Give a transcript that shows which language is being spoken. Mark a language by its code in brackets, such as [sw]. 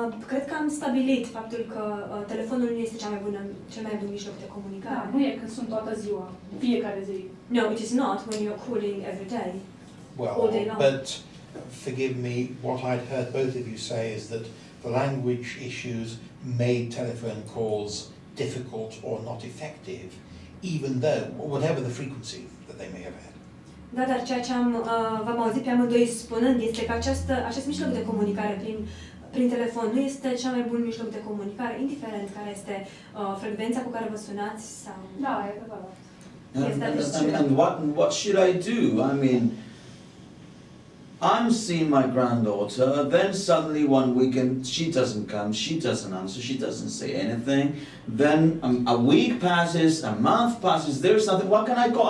[ro] Cred că am stabilit faptul că telefonul nu este cel mai bun mijloc de comunicare. Da, nu e când sunt toată ziua, fiecare zi. [en] No, it is not when you're calling every day. Well, all day long. but forgive me, what I'd heard both of you say is that the language issues made telephone calls difficult or not effective, even though, whatever the frequency that they may have had. [ro] Da, dar ceea ce v-am auzit pe amândoi spunând este că acest mijloc de comunicare prin telefon nu este cel mai bun mijloc de comunicare, indiferent care este frecvența cu care vă sunați sau... Da, e adevărat. [en] Yes, that is true. And what should I do? I mean, I'm seeing my granddaughter, then suddenly one weekend she doesn't come, she doesn't answer, she doesn't say anything. Then a week passes, a month passes, there's nothing. What can I call?